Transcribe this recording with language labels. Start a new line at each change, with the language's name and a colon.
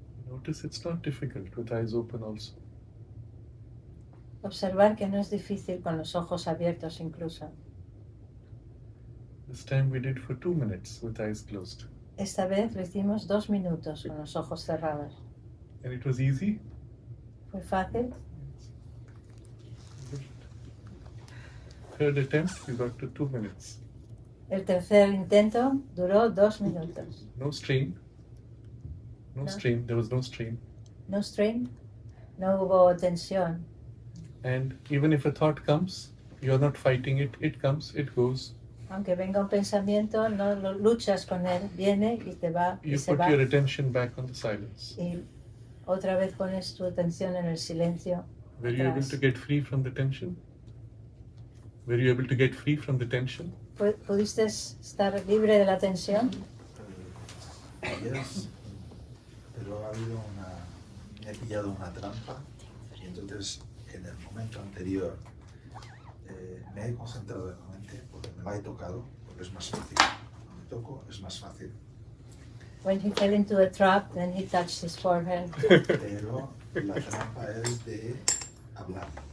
English: Notice it's not difficult with eyes open also.
Spanish: Observar que no es difícil con los ojos abiertos incluso.
English: This time we did for 2 minutes with eyes closed.
Spanish: Esta vez lo hicimos 2 minutos con los ojos cerrados.
English: And it was easy.
Spanish: ¿Fue fácil?
English: Third attempt, we got to 2 minutes.
Spanish: El tercer intento duró 2 minutos.
English: No strain. No
Spanish: No.
English: strain. There was no strain. No strain,
Spanish: no hubo tensión.
English: And even if a thought comes, you're not fighting it. It comes, it goes.
Spanish: Aunque venga un pensamiento, no lo luchas con él, viene y te va y
English: You
Spanish: se
English: put
Spanish: va.
English: your attention back on the silence.
Spanish: Y otra vez pones tu atención en el silencio.
English: Were you able
Spanish: atrás.
English: to get free from the tension? Were you able to get free from the tension?
Spanish: ¿Pudiste estar libre de la tensión?
English: Yes.
Spanish: Pero ha habido me he pillado una trampa y entonces en el momento anterior me he concentrado en la mente porque me la he tocado, porque es más fácil. Cuando me toco es más fácil.
English: When he fell into a trap, then he touched his forehead.
Spanish: Pero la trampa es de hablar.